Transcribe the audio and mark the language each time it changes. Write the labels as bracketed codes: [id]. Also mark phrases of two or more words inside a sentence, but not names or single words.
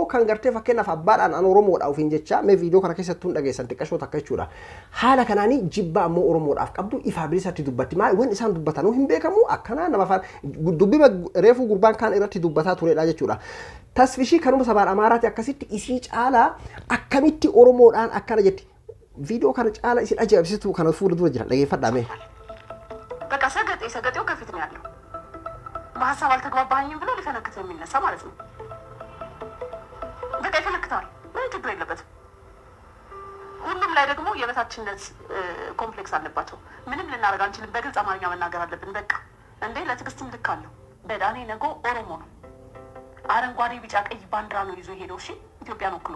[om] kan gartee fakkeenyaaf abbaadhaan an Oromoodhaa ofiin jecha mee viidiyoo kana keessattuu dhageessan xiqqashoo takka jechuudha haala kanaanii jibba ammoo Oromoodhaaf qabdu ifaa bilisatti dubbatti maa wanni isaan dubbatanuu hin beekamu akkana nama afaan dubbiba reefuu gurbaan kaan irratti dubbataa turedha jechuudha tasfishii kanuma sabaan amaaraati akkasitti isii caalaa akkamitti Oromoodhaan akkana jetti viidiyoo kana caalaa isin ajaa'ibsitu kana fuula dura jira dhageeffadhaa [am] በቃ ሰገጤው ከፊት ነው ያለው በሀሳብ አልተግባባኝም ብሎ ሊፈነክት የሚነሳ ማለት ነው በቃ ይፈነክታል ምንም ችግር የለበትም ሁሉም ላይ ደግሞ የበታችነት ኮምፕሌክስ አለባቸው ምንም ልናደርግ አንችልም በግልጽ አማርኛ መናገር አለብን በቃ እንዴ ለትዕግስትም ልክ አለው በዳኔ ነጎ ኦሮሞ ነው አረንጓዴ ቢጫ ቀይ ባንዲራ ነው ይዞ ሄደው እሺ ኢትዮጵያን ወክሎ